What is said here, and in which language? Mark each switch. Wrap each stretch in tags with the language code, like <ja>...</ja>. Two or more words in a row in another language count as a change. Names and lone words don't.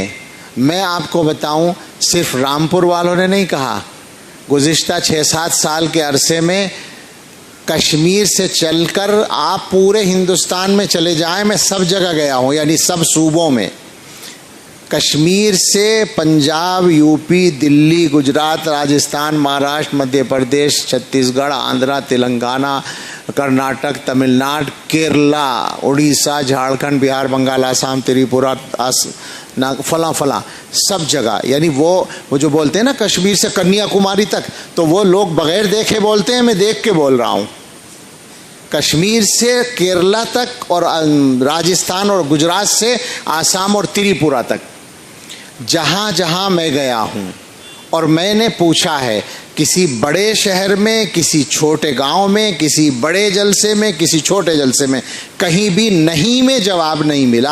<ur>میں آپ کو بتاؤں صرف رامپور والوں نے نہیں کہا. گزشتہ 6-7 سال کے عرصے میں کشمیر سے چل کر آپ پورے ہندوستان میں چلے جائیں، میں سب جگہ گیا ہوں، یعنی سب صوبوں میں. کشمیر سے پنجاب، یو پی، دلی، گجرات، راجستھان، مہاراشٹر، مدھیہ پردیش، چھتیس گڑھ، آندھرا، تلنگانہ، کرناٹک، تمل ناڈو، کیرلا، اڑیسہ، جھارکھنڈ، بہار، بنگال، آسام، تریپورہ، فلاں فلاں سب جگہ. یعنی وہ جو بولتے ہیں نا کشمیر سے کنیا کماری تک، تو وہ لوگ بغیر دیکھے بولتے ہیں، میں دیکھ کے بول رہا ہوں. کشمیر سے کیرلا تک اور راجستھان اور گجرات سے آسام اور تریپورہ تک جہاں جہاں میں گیا ہوں، اور میں نے پوچھا ہے کسی بڑے شہر میں، کسی چھوٹے گاؤں میں، کسی بڑے جلسے میں، کسی چھوٹے جلسے میں، کہیں بھی نہیں میں جواب نہیں ملا.</ur>